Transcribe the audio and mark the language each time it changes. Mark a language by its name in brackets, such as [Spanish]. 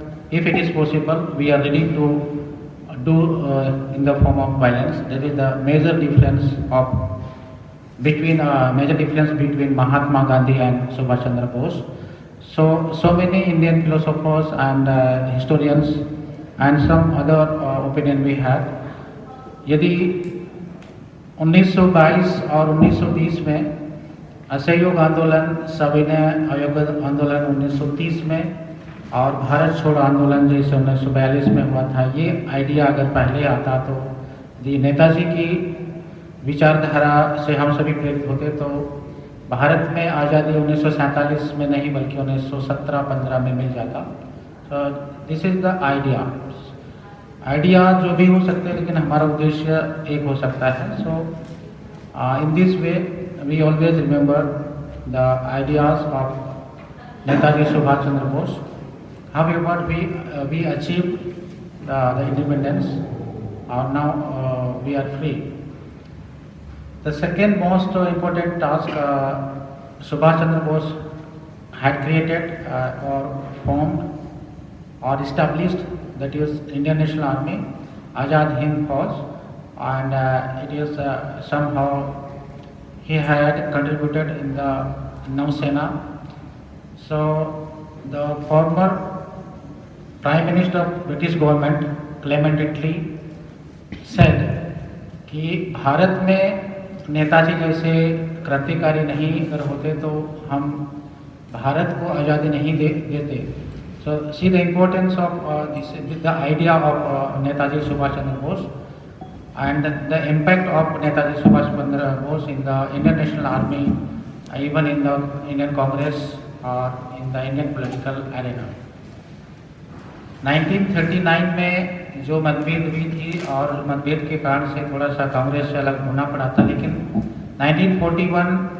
[English] If it is possible, we are ready to do in the form of violence. That is the major difference between Mahatma Gandhi and Subhash Chandra Bose. So many Indian philosophers and historians and some other opinion we have. [Hindi] यदि 1922 और 1920 में असहयोग आंदोलन, सविनय अवज्ञा आंदोलन 1930 में और भारत छोड़ो आंदोलन जैसे 1942 में हुआ था, ये आइडिया अगर पहले आता तो नेताजी की विचारधारा से हम सभी प्रेरित होते तो भारत में आज़ादी 1947 में नहीं बल्कि 1917-15 में मिल जाता। तो [English] this is the idea [Hindi] जो भी हो सकते हैं, लेकिन हमारा उद्देश्य एक हो सकता है। [English] So in this way we always remember the ideas of Netaji Subhash Chandra Bose. However, we achieved the independence, and now we are free. The second most important task Subhash Chandra Bose had created or formed or established, that is Indian National Army, Azad Hind Fauj, and it is somehow he had contributed in the Nausena. So the former Prime Minister of British government Clement Attlee said [Hindi] कि भारत में नेताजी जैसे क्रांतिकारी नहीं अगर होते तो हम भारत को आज़ादी नहीं देते। [English] So see the importance of the idea of Netaji Subhash Chandra Bose and the impact of Netaji Subhash Chandra Bose in the Indian National Army, even in the Indian Congress or in the Indian political arena. [Hindi] 1939 में जो मतभेद हुई थी और मतभेद के कारण से थोड़ा सा कांग्रेस से अलग होना पड़ा था, लेकिन 1941